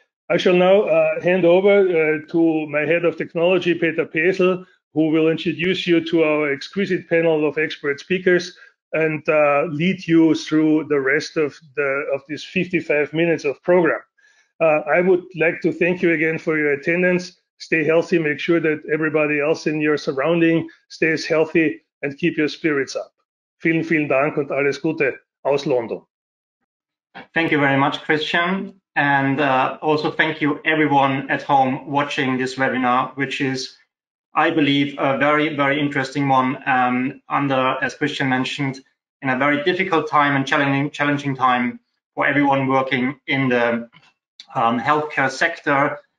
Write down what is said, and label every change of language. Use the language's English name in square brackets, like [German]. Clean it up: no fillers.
[English] I shall now hand over to my head of technology, Peter Pesel, who will introduce you to our exquisite panel of expert speakers and lead you through the rest of this 55 minutes of program. I would like to thank you again for your attendance. Stay healthy, make sure that everybody else in your surrounding stays healthy, and keep your spirits up. [German] Vielen, vielen Dank und alles Gute aus London. [English] Thank you very much, Christian. And also thank you everyone at home watching this webinar, which is, I believe, a very, very interesting one as Christian mentioned, in a very difficult time and challenging time for everyone working in the healthcare sector.